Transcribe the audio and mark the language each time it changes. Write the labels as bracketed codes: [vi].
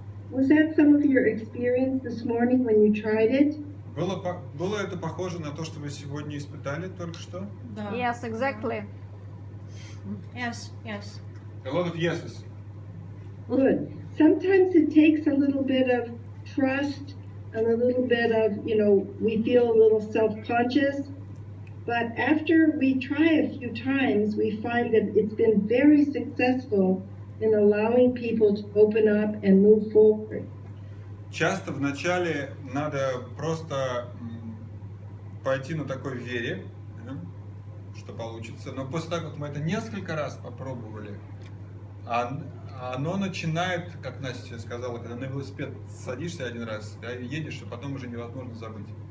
[en] Was that some of your experience this morning when you tried it? [ru] Было это похоже на то, что вы сегодня испытали только что? Да. [en] Yes, exactly. Yes, yes. A lot of yeses. Good. Sometimes it takes a little bit of trust and a little bit of, we feel a little self-conscious. But after we try a few times, we find that it's been very successful in allowing people to open up and move forward. [ru] Часто вначале надо просто пойти на такой вере, что получится. Но после того, как мы это несколько раз попробовали, оно начинает, как Настя сказала, когда на велосипед садишься один раз, да, и едешь, а потом уже невозможно забыть.